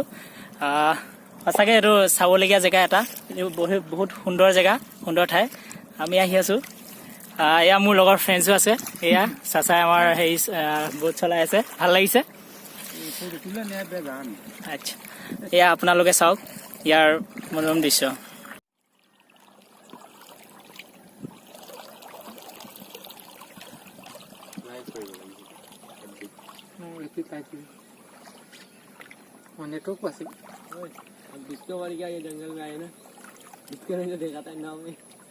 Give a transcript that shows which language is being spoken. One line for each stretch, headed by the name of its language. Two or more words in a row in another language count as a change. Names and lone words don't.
Assamese: সঁচাকৈ এইটো চাবলগীয়া জেগা এটা, বহুত সুন্দৰ জেগা, সুন্দৰ ঠাই। আমি আহি আছোঁ। এয়া মোৰ লগৰ ফ্ৰেণ্ডছো আছে। এয়া চাচাই আমাৰ হেৰি বোট চলাই আছে, ভাল লাগিছে। আচ্ছা, এয়া আপোনালোকে চাওক ইয়াৰ মনোৰম দৃশ্য।
Hindi: नेटवर्क पास डिस्कवरी का ये जंगल में आए ना, डिस्कवरी को देखा था नाव में।